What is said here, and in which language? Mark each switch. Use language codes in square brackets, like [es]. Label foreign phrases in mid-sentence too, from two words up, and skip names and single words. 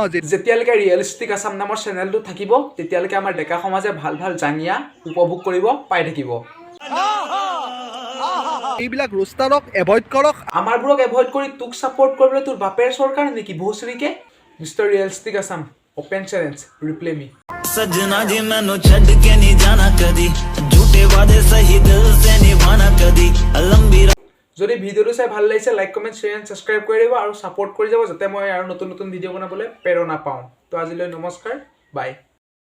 [as] যেতিয়ালৈকে ৰিয়েলিষ্টিক আছাম নামৰ চেনেলটো থাকিব, তেতিয়ালৈকে আমাৰ ডেকা সমাজে ভাল জাঙিয়া উপভোগ কৰিব পাই থাকিব। এইবিলাক ৰোষ্টাৰক এভইড কৰক। আমাৰবোৰক এভইড কৰি তোক ছাপোৰ্ট কৰিবলৈ তোৰ বাপেৰ চৰকাৰ নেকি ভোচৰিকে? মিষ্টাৰ ৰিয়েলিষ্টিক আছাম, [en] open challenge, reply me. [pa] ਸਜਣਾ ਜੀ ਮੈਨੂੰ ਛੱਡ ਕੇ ਨਹੀਂ ਜਾਣਾ ਕਦੀ, ਝੂਠੇ ਵਾਦੇ ਸਹੀ ਦਿਲ ਸੇ ਨਿਭਾਣਾ ਕਦੀ, ਲੰਬੀ। [as] যদি ভিডিঅ'টো চাই ভাল লাগিছে [en] like comment share and subscribe [as] কৰি দিব আৰু ছাপোৰ্ট কৰি যাব, যাতে মই আৰু নতুন ভিডিঅ' বনাবলৈ প্ৰেৰণা পাওঁ। তো আজিলৈ নমস্কাৰ, বাই।